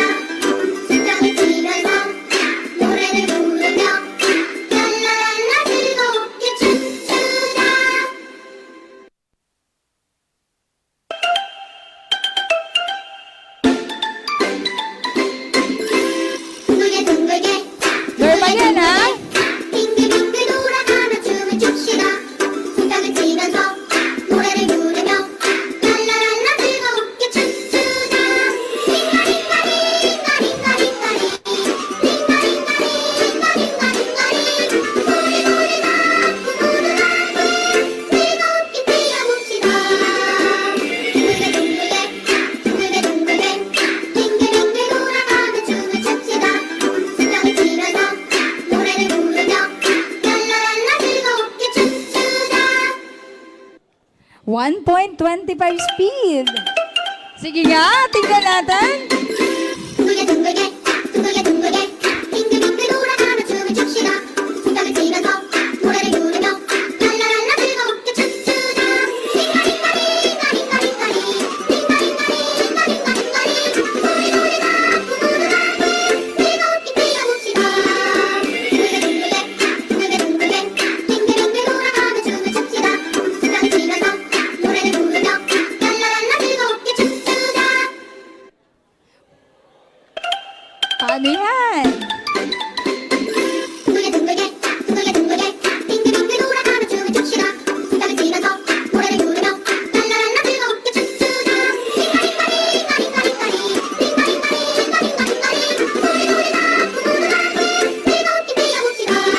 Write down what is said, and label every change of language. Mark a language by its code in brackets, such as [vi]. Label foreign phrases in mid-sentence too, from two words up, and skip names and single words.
[ko] 심장을 뛰면서 노래를 부르며 랄라랄라 즐겁게 춤추자. 둥글게 둥글게 [tl] Normal yan, ha? [ko] 빙글빙글 돌아가며 춤을 춥시다. 생각을 치면서 노래를 부르며 랄라랄라 즐겁게 춤추자. 즐겁게 뛰어봅시다. 둥글게 둥글게 빙글빙글 돌아가며 춤을 춥시다. 심장을 치면서 노래를 부르며 랄라랄라 즐겁게 춤추자. [en] 1.25 speed. [tl] Sige nga, tingnan natin. [ko] 둥글게 둥글게 둥글게 둥글게 빙글빙글 돌아가며 춤을 춥시다. 생각을 치면서 노래를 부르며 랄라랄라 즐겁게 춤추자. 즐겁게 뛰어봅시다. 둥글게 둥글게 빙글빙글 돌아가며 춤을 춥시다. 생각을 치면서 노래를 부르며 랄라랄라 즐겁게 춤추자. [tl] Paano yan? [ko] 둥글게 둥글게 둥글게 둥글게 빙글빙글 돌아가며 춤을 춥시다. 생각을 치면서 노래를 부르며 랄라랄라 즐겁게 춤추자. 즐겁게 뛰어봅시다.